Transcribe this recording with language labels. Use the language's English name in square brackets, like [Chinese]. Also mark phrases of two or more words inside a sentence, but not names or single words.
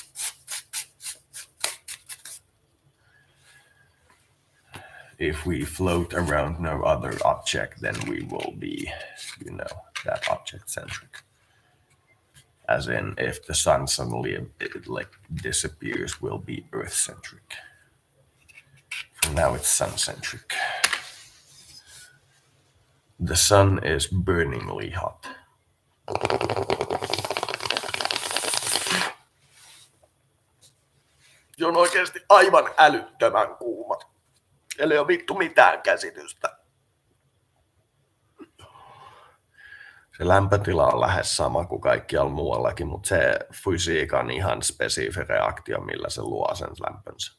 [English] If we float around no other object, then we will be, that object centric. As in, if the sun suddenly disappears, we'll be Earth centric. For now, it's sun centric. The sun is burningly hot. [Finnish] Se on oikeasti aivan älyttömän kuumat. Eli ei ole vittu mitään käsitystä. Se lämpötila on lähes sama kuin kaikkialla muuallakin, mutta se fysiikan ihan spesifi reaktio, millä se luo sen lämpönsä.